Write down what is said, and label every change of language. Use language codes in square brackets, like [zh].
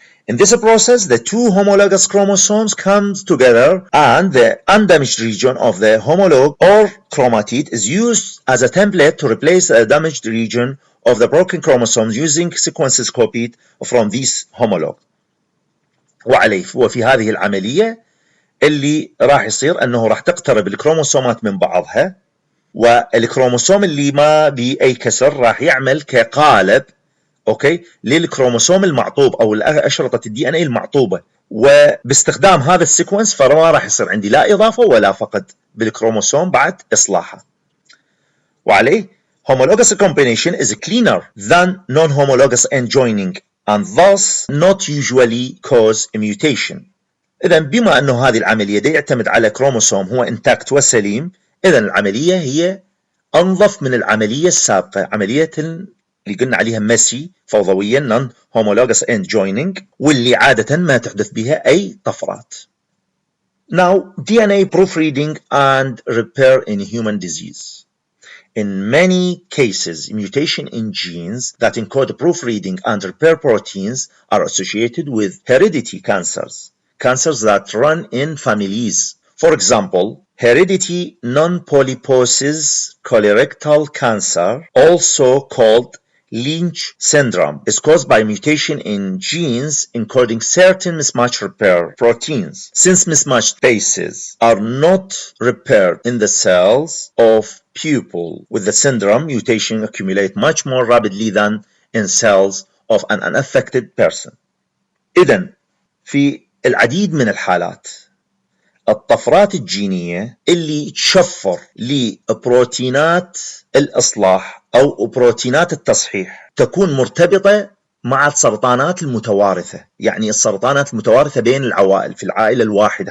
[en] In this process, the two homologous chromosomes come together and the undamaged region of the homologue or chromatid is used as a template to replace the damaged region of the broken chromosomes using sequences copied from these homologue. [ar] وفي هذه العملية اللي راح يصير أنه راح تقترب الكروموسومات من بعضها، والكروموسوم اللي ما بأي كسر راح يعمل كقالب اوكي للكروموسوم المعطوب او اشرطه الدي ان اي المعطوبه، وباستخدام هذا السيكونس فما راح يصير عندي لا اضافه ولا فقد بالكروموسوم بعد اصلاحه. وعليه [en] homologous recombination is cleaner than non-homologous end joining and thus not usually cause a mutation. [ar] اذا بما انه هذه العمليه دي يعتمد على كروموسوم هو انتاكت وسليم، اذا العمليه هي انظف من العمليه السابقه، عمليه اللي قلنا عليها ميسي فوضويا non homologous end joining، واللي عادة ما تحدث بها أي طفرات. [en] Now, DNA proofreading and repair in human disease. In many cases, mutation in genes that encode proofreading and repair proteins are associated with hereditary cancers that run in families. For example, hereditary non-polyposis colorectal cancer, also called Lynch syndrome, is caused by mutation in genes encoding certain mismatch repair proteins. Since mismatched bases are not repaired in the cells of people with the syndrome, mutation accumulate much more rapidly than in cells of an unaffected person. [ar] إذن في العديد من الحالات الطفرات الجينية اللي تشفر لبروتينات الإصلاح أو بروتينات التصحيح تكون مرتبطة مع السرطانات المتوارثة، يعني السرطانات المتوارثة بين العوائل في العائلة الواحدة.